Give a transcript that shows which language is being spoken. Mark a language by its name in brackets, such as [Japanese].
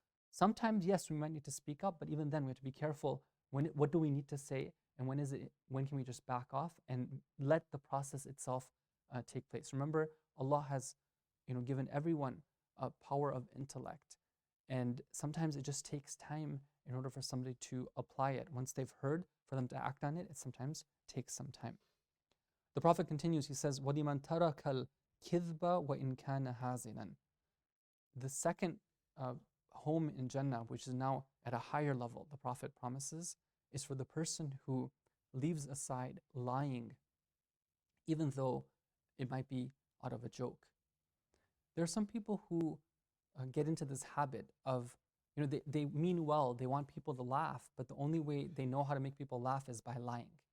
[English] Sometimes, yes, we might need to speak up, but even then we have to be careful. What do we need to say, and when can we just back off and let the process itself take place? Remember, Allah has given everyone a power of intellect, and sometimes it just takes time in order for somebody to apply it. Once they've heard, for them to act on it, it sometimes takes some time. The Prophet continues, he says, [Arabic] وَلِمَنْ تَرَكَ الْكِذْبَ وَإِنْ كَانَ هَازِنًا. [English] The second home in Jannah, which is now at a higher level, the Prophet promises, is for the person who leaves aside lying, even though it might be out of a joke. There are some people who get into this habit of, they mean well, they want people to laugh, but the only way they know how to make people laugh is by lying.